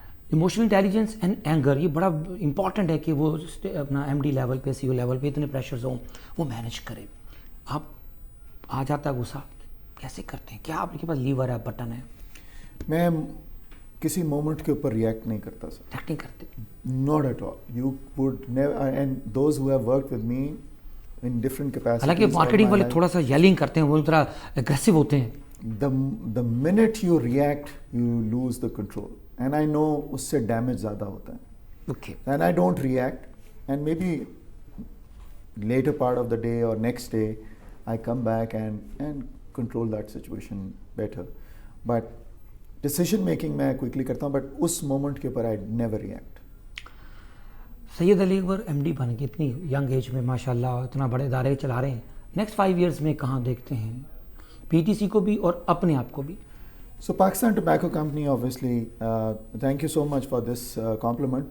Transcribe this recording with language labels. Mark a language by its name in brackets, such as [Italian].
[Urdu] Emotional intelligence and anger, یہ بڑا important ہے کہ وہ اپنا ایم ڈی لیول پہ، سی او لیول پہ اتنے پریشرز ہوں وہ مینیج کرے. آپ آ جاتا ہے غصہ، کیسے کرتے ہیں؟ کیا آپ کے پاس لیور ہے، بٹن ہے؟ میں کسی مومنٹ کے اوپر ریئیکٹ نہیں کرتا سر. ایکٹ نہیں کرتے؟ [English] Not at all. You would never, and those who have worked with me in different capacities. [Urdu] حالانکہ مارکیٹنگ والے تھوڑا سا ییلنگ کرتے ہیں، وہ ذرا اگریسو ہوتے ہیں. [English] The minute you react, you lose the control. And I know [Urdu] اس سے ڈیمیج زیادہ ہوتا ہے. [English] Okay. And I don't react. And maybe later part of the day or next day, I come back and control that situation better. [Urdu] But decision making میں quickly کرتا ہوں، but اس moment کے اوپر [English] I never react. [Urdu] Syed Ali Akbar M D بن کے اتنی young age میں ماشاء اللہ اتنا بڑے ادارے چلا رہے ہیں، نیکسٹ 5 ایئرس میں کہاں دیکھتے ہیں پی ٹی سی کو بھی اور اپنے آپ کو بھی؟ سو Pakistan tobacco company [English] obviously, thank you so much for this compliment.